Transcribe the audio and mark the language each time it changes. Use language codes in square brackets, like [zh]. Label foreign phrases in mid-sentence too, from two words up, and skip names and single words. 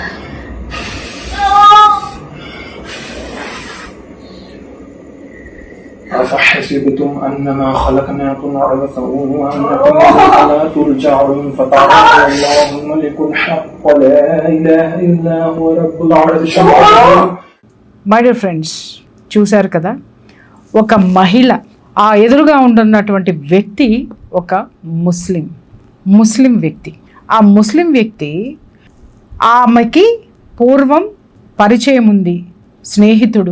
[ar] أفحسبتم أنما خلقناكم عبثا وأنكم إلينا لا ترجعون فتعالى الله الملك الحق لا إله إلا هو رب العرش العظيم. [en] My dear friends, [te] చూశారు కదా, ఒక మహిళ, ఆ ఎదురుగా ఉంటున్నటువంటి వ్యక్తి ఒక ముస్లిం వ్యక్తి. ఆ ముస్లిం వ్యక్తి, ఆమెకి పూర్వం పరిచయం ఉంది, స్నేహితుడు.